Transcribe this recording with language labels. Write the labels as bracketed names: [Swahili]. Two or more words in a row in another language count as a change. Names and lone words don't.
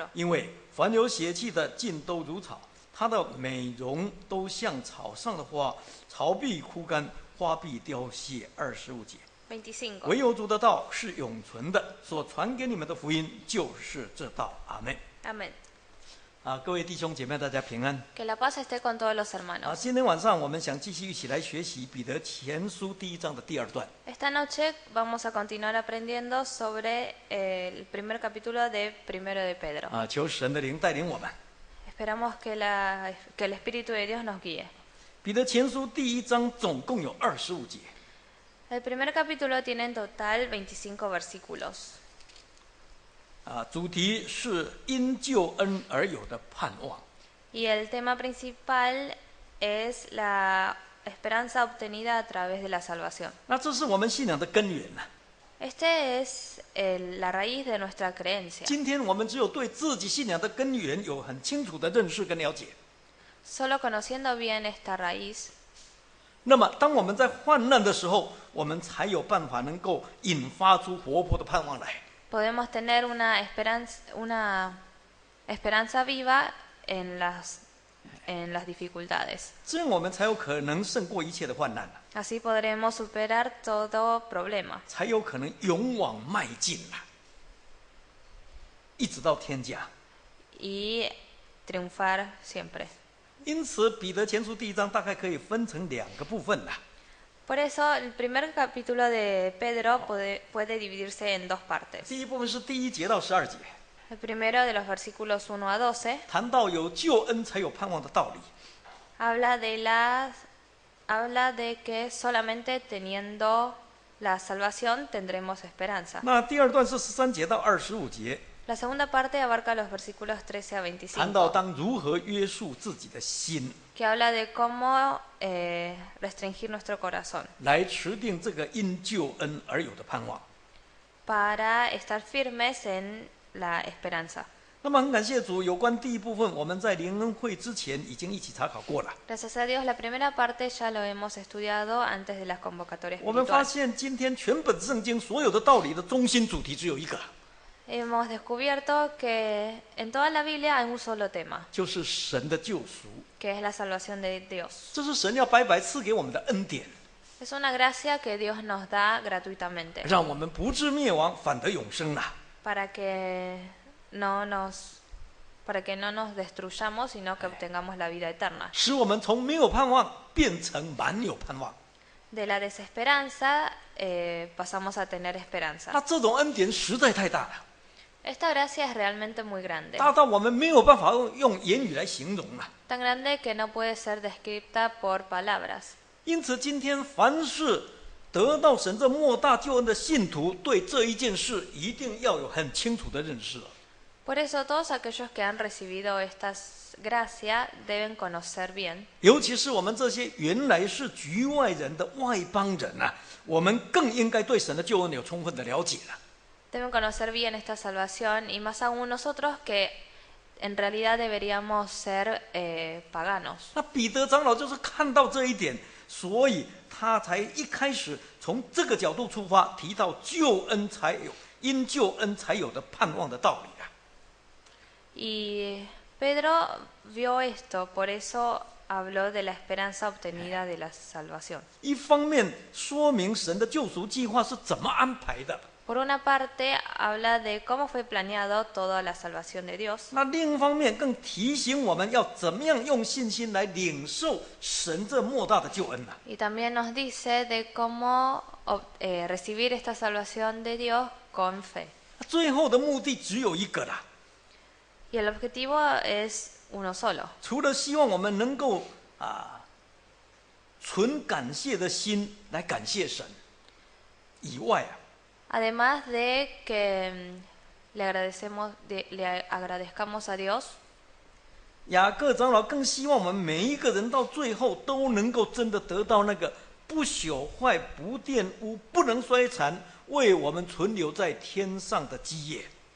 [Chinese] 因为凡有血气的，尽都如草，它的美容都像草上的花，草必枯干，花必凋谢。25节， 25. 唯有主的道是永存的，所传给你们的福音就是这道。阿们。 [Spanish] Amén. [Chinese] 各位弟兄姐妹，大家平安。 [Spanish] Que la paz esté con todos los hermanos. [Chinese] 今天晚上我们想继续一起来学习彼得前书第1章的第2段。 [Spanish] Esta noche vamos a continuar aprendiendo sobre el primer capítulo de 1 de Pedro. [Chinese] 求神的灵带领我们。 [Spanish] Esperamos que el Espíritu de Dios nos guíe. [Chinese] 彼得前书第1章总共有25节。 [Spanish] El primer capítulo tiene en total 25 versículos. [Chinese] 主题是因救恩而有的盼望。 [Spanish] Y el tema principal es la esperanza obtenida a través de la salvación. [Chinese] 那这是我们信仰的根源呐。 [Spanish] Este es la raíz de nuestra creencia. [Chinese] 今天我们只有对自己信仰的根源有很清楚的认识跟了解， [Spanish] Solo conociendo bien esta raíz, [Chinese] 那么当我们在患难的时候，我们才有办法能够引发出活泼的盼望来。 [Spanish] podemos tener una esperanza viva en las dificultades. [Chinese] 这样我们才有可能胜过一切的患难， [Spanish] Así podremos superar todo problema [Chinese] 才有可能勇往迈进一直到天家。 [Spanish] y triunfar siempre. [Chinese] 因此，彼得前书第1章大概可以分成2个部分啦。 [Spanish] Por eso, el primer capítulo de Pedro puede dividirse en dos partes. [Chinese] 第一部分是第1节到12节， [Spanish] El primero, de los versículos 1 a 12, [Chinese] 谈到有救恩才有盼望的道理。 [Spanish] habla de que solamente teniendo la salvación tendremos esperanza. [Chinese] 那第2段是13节到25节， [Spanish] La segunda parte abarca los versículos 13 a [Chinese] 谈到 [Spanish] 25, [Chinese] 当如何约束自己的心， [Spanish] que habla de cómo restringir nuestro corazón [Chinese] 来持定这个因救恩而有的盼望。 [Spanish] para estar firmes en la esperanza. [Chinese] 那么很感谢主，有关第一部分，我们在灵恩会之前已经一起查考过了。 [Spanish] Gracias a Dios, la primera parte ya lo hemos estudiado antes de las convocatorias [Chinese] 我们发 [Spanish] espirituales. [Chinese] 现今天全本圣经所有的道理的中心主题只有一个， [Spanish] Hemos descubierto que en toda la Biblia hay un solo tema, [Chinese] 就是神的救赎。 [Spanish] que es la salvación de Dios. [Chinese] 这是神要白白赐给我们的恩典， [Spanish] Es una gracia que Dios nos da gratuitamente [Chinese] 让我们不至灭亡，反得永生啦。 [Spanish] para que no nos destruyamos, sino que obtengamos la vida eterna. [Chinese] 使我们从没有盼望变成满有盼望。 [Spanish] De la desesperanza pasamos a tener [Chinese] 那 [Spanish] esperanza. [Chinese] 这种恩典实在太大了， [Spanish] Esta gracia es realmente muy grande, [Chinese] 大到我们没有办法用言语来形容啊。 [Spanish] tan grande que no puede ser descrita por palabras. [Chinese] 因此，今天凡是得到神这莫大救恩的信徒，对这一件事一定要有很清楚的认识了。 [Spanish] Por eso todos aquellos que han recibido esta gracia deben conocer bien, [Chinese] 尤其是我们这些原来是局外人的外邦人啊，我们更应该对神的救恩有充分的了解了。 [Spanish] deben conocer bien esta salvación y más aún nosotros que en realidad deberíamos ser paganos. [Chinese] 那彼得长老就是看到这一点，所以他才一开始从这个角度出发，提到救恩才有，因救恩才有的盼望的道理啊。 [Spanish] Y Pedro vio esto, por eso habló de la esperanza obtenida de la salvación. [Chinese] 一方面说明神的救赎计划是怎么安排的， [Spanish] Por una parte habla de cómo fue planeado toda la salvación de Dios, [Chinese] 那另一方面更提醒我们要怎么样用信心来领受神这莫大的救恩啊。 [Spanish] y también nos dice de cómo recibir esta salvación de Dios con fe. [Chinese] 最后的目的只有一个啦， [Spanish] Y el objetivo es uno solo, [Chinese] 除了希望我们能够存感谢的心来感谢神以外啊， [Spanish] además de que le agradezcamos a Dios. [Chinese] 雅各长老更希望我们每一个人到最后都能够真的得到那个不朽坏、不玷污、不能衰残，为我们存留在天上的基业。